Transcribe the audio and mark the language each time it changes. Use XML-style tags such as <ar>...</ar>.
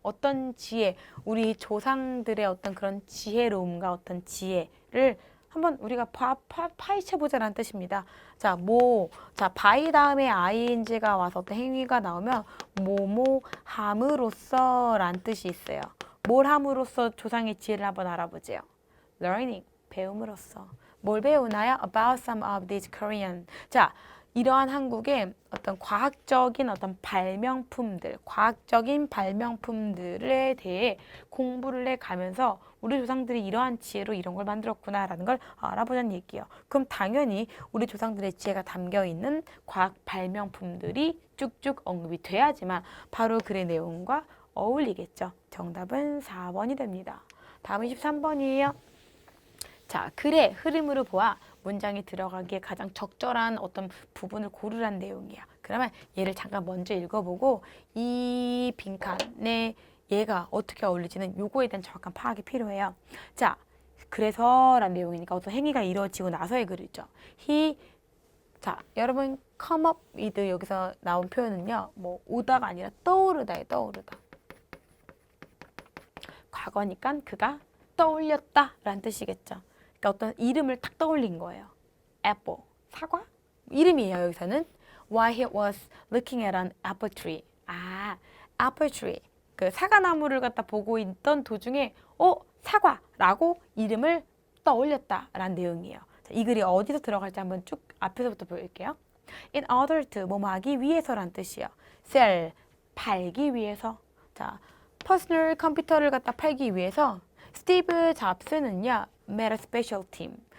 <ko>어떤 지혜, 우리 조상들의 어떤 그런 지혜로움과 어떤 지혜를 한번 우리가 파헤쳐보자라는 뜻입니다. 자, by 다음에 ing가 와서 어떤 행위가 나오면 뭐뭐 함으로써 라는 뜻이 있어요. 뭘 함으로써 조상의 지혜를 한번 알아보죠.</ko> <en>learning,</en> <ko>배움으로써. 뭘 배우나요?</ko> <en>About some of these Korean. 자,</en> <ko>이러한 한국의 어떤 과학적인 어떤 과학적인 발명품들에 대해 공부를 해가면서 우리 조상들이 이러한 지혜로 이런 걸 만들었구나라는 걸 알아보자는 얘기예요. 그럼 당연히 우리 조상들의 지혜가 담겨 있는 과학 발명품들이 쭉쭉 언급이 돼야지만 바로 글의 내용과 어울리겠죠. 정답은 4번이 됩니다. 다음은 13번이에요. 자, 글의 흐름으로 보아 문장이 들어가기에 가장 적절한 어떤 부분을 고르라는 내용이야. 그러면 얘를 잠깐 먼저 읽어보고 이 빈칸에 얘가 어떻게 어울리지는 요거에 대한 정확한 파악이 필요해요. 자, 그래서라는 내용이니까 어떤 행위가 이루어지고 나서의 글이죠. 자, 여러분</ko> <en>come up with</en> <ko>여기서 나온 표현은요. 뭐 오다가 아니라 떠오르다에 떠오르다. 과거니까 그가 떠올렸다 라는 뜻이겠죠. 그러니까 어떤 이름을 딱 떠올린 거예요. apple, 사과? 이름이에요, 여기서는.</ko> <en>While he was looking at an apple tree.</en> <ko>아, apple tree. 그 사과나무를 갖다 보고 있던 도중에 사과라고 이름을 떠올렸다라는 내용이에요. 자, 이 글이 어디서 들어갈지 한번 쭉 앞에서부터 보여줄게요.</ko> <en>In order to,</en> <ko>뭐뭐 하기 위해서란 뜻이에요. sell, 팔기 위해서. 자, 퍼스널 컴퓨터를 갖다 팔기 위해서 스티브 잡스는요,</ko> <en>made a special team.</en>